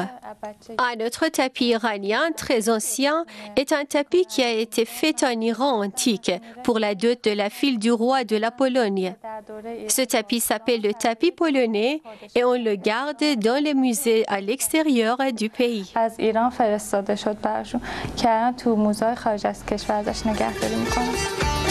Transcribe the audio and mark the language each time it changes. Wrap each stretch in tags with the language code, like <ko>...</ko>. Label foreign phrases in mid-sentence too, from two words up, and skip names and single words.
<fr>Un autre tapis iranien très ancien est un tapis qui a été fait en Iran antique pour la dot de la fille du roi de la Pologne. Ce tapis s'appelle le tapis polonais et on le garde dans les musées à l'extérieur du pays.</fr> <fa>از ایران فرستاده شد برشون که الان تو موزه‌های خارج از کشور ازش نگهداری می‌کنن.</fa>